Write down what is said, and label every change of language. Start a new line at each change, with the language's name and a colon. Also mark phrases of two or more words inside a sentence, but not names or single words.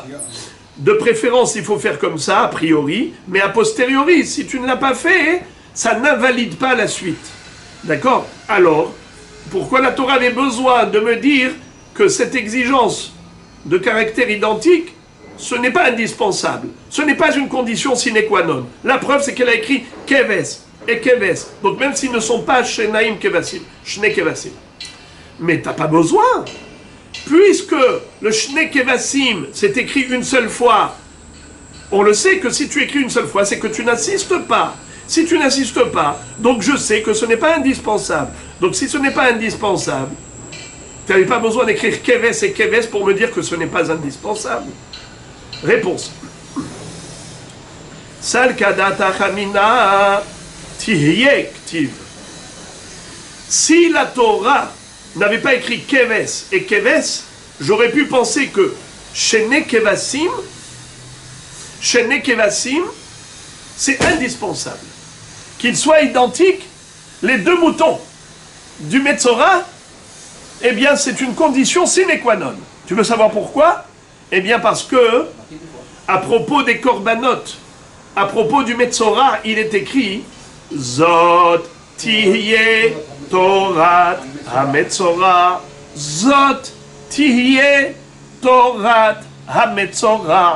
French: De préférence, il faut faire comme ça, a priori, mais a posteriori, si tu ne l'as pas fait, ça n'invalide pas la suite. D'accord? Alors, pourquoi la Torah avait besoin de me dire que cette exigence de caractère identique, ce n'est pas indispensable. Ce n'est pas une condition
Latin: sine qua non.
French: La preuve, c'est qu'elle a écrit keves et keves. Donc même s'ils ne sont pas
Hebrew: שניים כבשים, שני כבשים.
French: Mais t'as pas besoin. Puisque le
Hebrew: שני כבשים,
French: c'est écrit une seule fois, on le sait que si tu écris une seule fois, c'est que tu n'insistes pas. Si tu n'insistes pas, donc je sais que ce n'est pas indispensable. Donc si ce n'est pas indispensable, tu n'avais pas besoin d'écrire keves et keves pour me dire que ce n'est pas indispensable. Réponse.
Aramaic: סלקא דעתך אמינא תהיה כתיב.
French: Si la Torah n'avait pas écrit keves et keves, j'aurais pu penser que
Hebrew: שני כבשים,
French: c'est indispensable. Qu'ils soient identiques, les deux moutons du Metzora, eh bien c'est une condition
Latin: sine qua non.
French: Tu veux savoir pourquoi? Eh bien parce que, à propos des corbanotes, à propos du Metzora, il est écrit
Hebrew: זאת תהיה תורת המצורע, זאת תהיה תורת המצורע.